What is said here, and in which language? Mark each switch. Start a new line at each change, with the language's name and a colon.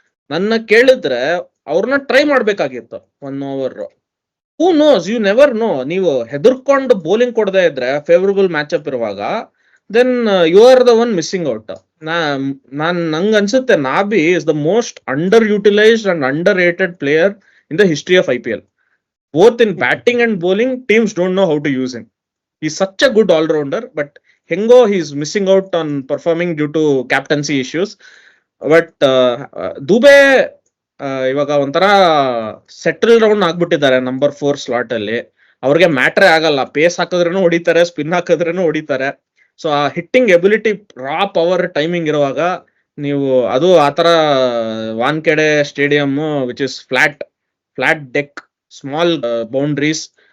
Kannada: ನನ್ನ ಕೇಳಿದ್ರೆ ಅವ್ರನ್ನ ಟ್ರೈ ಮಾಡ್ಬೇಕಾಗಿತ್ತು 1 over.
English: Who knows, you never know.
Kannada: ನೀವು ಹೆದರ್ಕೊಂಡು ಬೌಲಿಂಗ್ ಕೊಡದೇ ಇದ್ರೆ ಫೇವರಬಲ್ ಮ್ಯಾಚ್ ಅಪ್ ಇರುವಾಗ
English: Then you are the one missing out.
Kannada: ನಂಗೆ ಅನ್ಸುತ್ತೆ
English: Nabi is the most underutilised and underrated player in the history of IPL. Both in batting and bowling, teams don't know how to use him. He's such a good all-rounder, but Hengo, he's missing out on performing due to captaincy issues.
Kannada: But Dube ಇವಾಗ ಒಂಥರ settle round ಆಗ್ಬಿಟ್ಟಿದ್ದಾರೆ number 4 slot ಅಲ್ಲಿ. ಅವ್ರಿಗೆ ಮ್ಯಾಟ್ರೇ ಆಗಲ್ಲ, phase ಹಾಕಿದ್ರೂ ಹೊಡಿತಾರೆ, spin ಹಾಕಿದ್ರೂ ಹೊಡಿತಾರೆ.
English: so ಆ hitting ability, raw power, timing
Kannada: ಇರುವಾಗ ನೀವು ಅದು ಆತರ
English: Wankhede stadium which is flat deck, small boundaries.